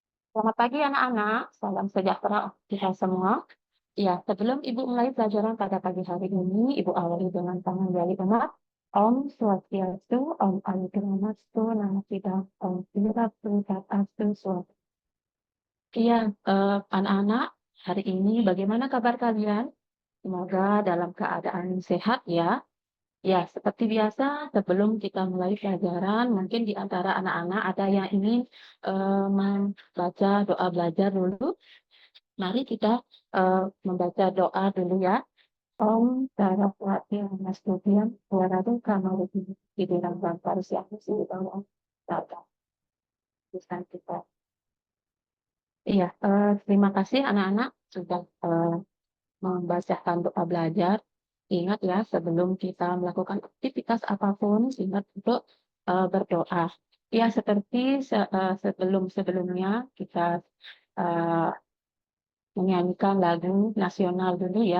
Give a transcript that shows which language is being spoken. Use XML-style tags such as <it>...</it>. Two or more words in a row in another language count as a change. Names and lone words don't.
<id>Selamat pagi anak-anak, salam sejahtera untuk kita semua. Ya, sebelum Ibu mulai pelajaran pada pagi hari ini, Ibu awali dengan panganjali umat.</id> <sa>Om Swastiastu, Om Aligramastu, Namo Buddhaya, Om Buddhaya Swastiastu.</sa> <id>Iya, anak-anak, hari ini bagaimana kabar kalian? Semoga dalam keadaan sehat ya. Ya, seperti biasa, sebelum kita mulai pelajaran, mungkin di antara anak-anak ada yang ingin membaca doa belajar dulu. Mari kita membaca doa dulu ya.</id> <sa>Om Saraswati Namastutyam Waradu Kamaruti Kidiram Parusyam Siddham Tata.</sa> <id>Bisa kita. Iya, terima kasih anak-anak sudah membacakan doa belajar. Ingat ya, sebelum kita melakukan aktivitas apapun, ingat untuk berdoa. Ya, seperti sebelum-sebelumnya kita eh, menyanyikan lagu nasional dulu ya.</id>